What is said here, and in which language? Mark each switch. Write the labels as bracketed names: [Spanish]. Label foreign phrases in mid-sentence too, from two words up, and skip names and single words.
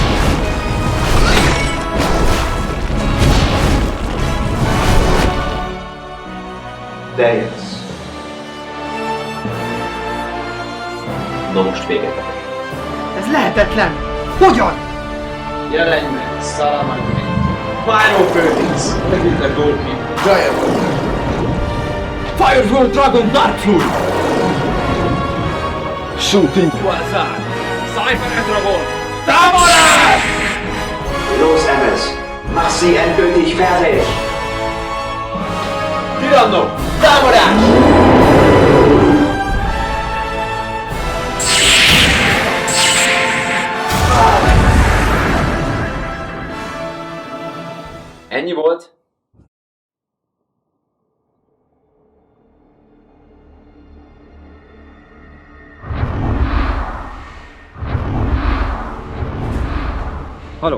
[Hungarian] Deus. Na most véget. Ez lehetetlen! Hogyan? Jelenj meg, Salamandre! Pyro Phoenix! Megint a Goldkeeper! Giant! Firewall Dragon Dark Fluid! Shooting! Quasar! Cypher Dragon! Támadás! [German] Los, Emmes! Mach sie endgültig fertig! [Hungarian] Tyranno! Támadás! Ennyi volt? Halló!